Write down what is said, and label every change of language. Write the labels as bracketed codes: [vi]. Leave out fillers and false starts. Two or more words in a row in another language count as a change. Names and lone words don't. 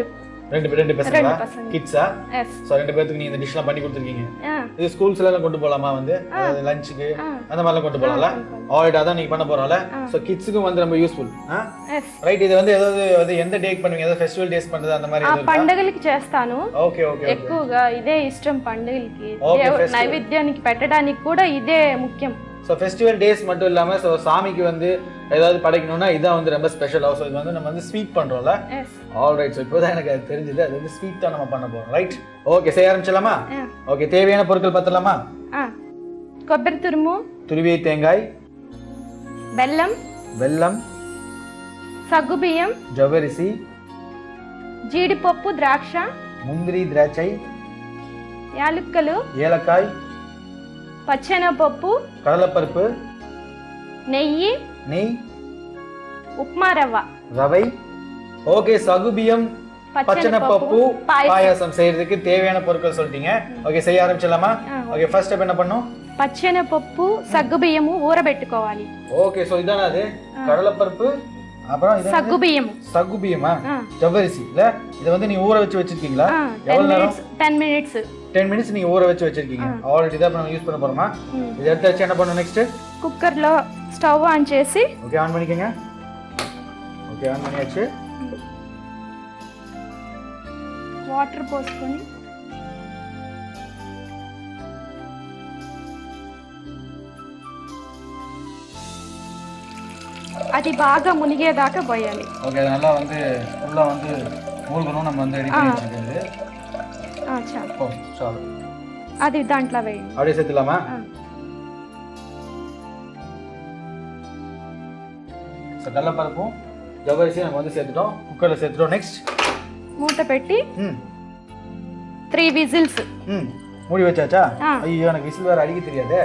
[ta] ரெண்டு பசங்களா? கிட்ஸா? எஸ். சோ ரெண்டு பேருக்கு நீங்க இந்த டிஷ்லாம் பண்ணி கொடுத்திருக்கீங்க. இது ஸ்கூல்ஸ்ல எல்லாம் கொண்டு போலாமா? வந்து லஞ்சுக்கு அந்த மாதிரி எல்லாம் கொண்டு போலாம்ல? ஆல்ரைட், அதான் நீங்க பண்ண போறோம்ல. சோ கிட்ஸ்க்கு வந்து ரொம்ப யூஸ்ஃபுல். எஸ். ரைட். இது வந்து ஏதாவது எந்த டேட் பண்ணுவீங்க? ஏதாவது [en] festival days [ta] பண்றது அந்த மாதிரி [te] ఏదో పండుగలకి చేస్తాను. ఓకే ఓకే. ఎక్కువగా ఇదే ఇష్టం పండుగలకి. నైవేద్యానికి పెట్టడానికి కూడా ఇదే ముఖ్యం. [en] So festival days [ta] மட்டும் இல்லாமல் ஸோ சாமிக்கு வந்து ஏதாவது படைக்கணும்னா இதான் வந்து ரொம்ப ஸ்பெஷல். ஸோ இது வந்து நம்ம வந்து ஸ்வீட் பண்ணுறோம்ல? [en] All right. So [ta] இப்போ தான் எனக்கு அது தெரிஞ்சது. அது வந்து ஸ்வீட் தான் நம்ம பண்ண போகிறோம். [en] Right. Okay, [ta] செய்ய ஆரம்பிச்சிடலாமா? ஓகே, தேவையான பொருட்கள் பார்த்துடலாமா? [te] కొబ్బరి తురుము, [ta] துருவிய தேங்காய், [te] బెల్లం, సగ్గుబియ్యం, జవరిసి, జీడిపప్పు, ద్రాక్ష, [ta] முந்திரி, திராட்சை, [te] యాలకులు, [ta] ஏலக்காய், [te] పచ్చెనపప్పు, [ta] கடலைப்பருப்பு, [te] నెయ్యి, [ta] நெய், [te] ఉప్మా రవ్వ, [ta] ரவை. ஓகே, சகுபியம் பச்சனைப்பப்பு பாயாசம் செய்யறதுக்கு தேவையான பொருட்கள் சொல்லிட்டீங்க. ஓகே, செய்ய ஆரம்பிச்சிடலாமா? [en] Okay, first step [ta] என்ன பண்ணனும்? [te] పచ్చెనపప్పు సగ్గుబియ్యము ఊరబెట్టుకోవాలి. [ta] ஓகே, சோ இதானே அது? கடலைப்பருப்பு, அப்புறம் இது [te] సగ్గుబియ్యము. [ta] சகுபியமா? ஜவ்வரிசி இல்ல? இத வந்து நீங்க ஊற வச்சு வச்சிருக்கீங்களா? எவ்வளவு நேரம்? [en] 10 minutes. [ta] 10 minutes நீங்க ஊற வச்சு வச்சிருக்கீங்க. ஆல்ரெடி தான் நம்ம யூஸ் பண்ண போறோமா? இத எடுத்து வச்சு என்ன பண்ணனும் நெக்ஸ்ட்? [te] குக்கர் లో [en] stove on [te] చేసి. [en] Okay, on [ta] பண்ணிக்கங்க. [en] Okay, on [ta] பண்ணியாச்சு. [te] వాటర్ పోసుకొని అది బాగా మునిగేదాకా పోయాలి. ఓకే, అది [ta] நல்லா வந்து ஃபுல்லா வந்து மூழ்கணும். நம்ம வந்து ரெடி பண்ணி வச்சிருக்கிறது. [te] చాలు. ஓ, చాలు. అది దాంట్లో వేయండి. [ta] அப்படியே சேர்த்துலாமா? சோ கடலைப்பருப்பும் ஜவ்வரிசி நம்ம வந்து சேர்த்துட்டோம். குக்கர்ல சேர்த்துட்டோம். நெக்ஸ்ட் மூட்ட பெட்டி 3 விசில்ஸ். மூடி வச்சாச்சா? ஐயோ, எனக்கு விசில் வேற அடிக்க தெரியாதே.